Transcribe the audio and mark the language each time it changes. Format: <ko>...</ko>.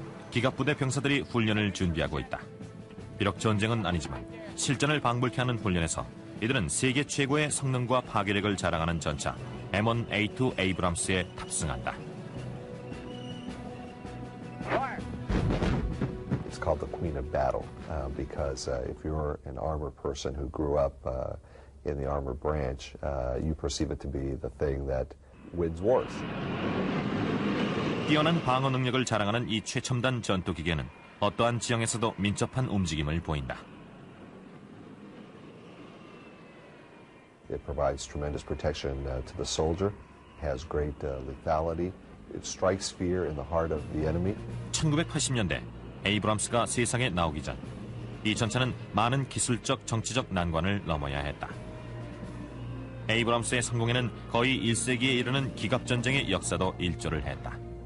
<ko>기갑부대 병사들이 훈련을 준비하고 있다. 비록 전쟁은 아니지만 실전을 방불케 하는 훈련에서 이들은 세계 최고의 성능과 파괴력을 자랑하는 전차 M1A2 에이브람스에 탑승한다.</ko> <en>It's called the Queen of Battle because if you're an armor person who grew up in the armor branch, you perceive it to be the thing that wins wars.</en> <ko>뛰어난 방어 능력을 자랑하는 이 최첨단 전투기계는 어떠한 지형에서도 민첩한 움직임을 보인다.</ko> <en>It provides tremendous protection to the soldier, has great lethality. It strikes fear in the heart of the enemy.</en> <ko>1980년대 에이브람스가 세상에 나오기 전 이 전차는 많은 기술적, 정치적 난관을 넘어야 했다. 에이브람스의 성공에는 거의 1세기에 이르는 기갑전쟁의 역사도 일조를 했다.</ko>